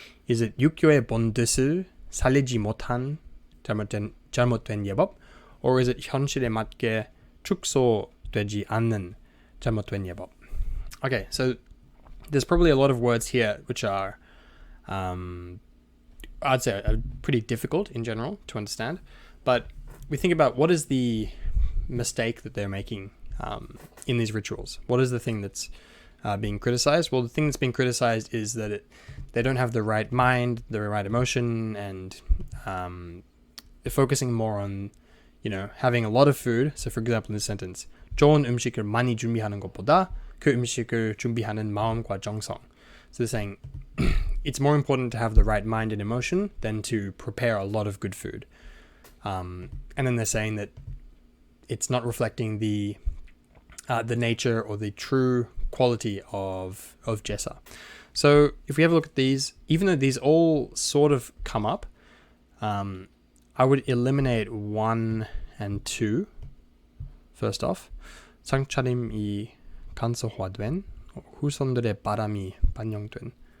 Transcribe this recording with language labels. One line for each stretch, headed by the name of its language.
English: Is it
Korean: 육교의 본뜻을 살리지 못한 잘못된 예법?
English: Or is it
Korean: 현실에 맞게 축소되지 않는 잘못된 예법?
English: Okay, so there's probably a lot of words here which are, I'd say, are pretty difficult in general to understand. But we think about what is the mistake that they're making in these rituals. What is the thing that's being criticized? Well, the thing that's being criticized is that they don't have the right mind, the right emotion, and they're focusing more on, having a lot of food. So for example, in this sentence,
Korean: 좋은 음식을 많이 준비하는 것보다 그 음식을 준비하는 마음과 정성.
English: So they're saying it's more important to have the right mind and emotion than to prepare a lot of good food. And then they're saying that it's not reflecting the nature or the true quality of jesa. So if we have a look at these, even though these all sort of come up, I would eliminate 1 and 2 first off.
Korean: 상차림이 간소화된 후손들의 바람이 반영된.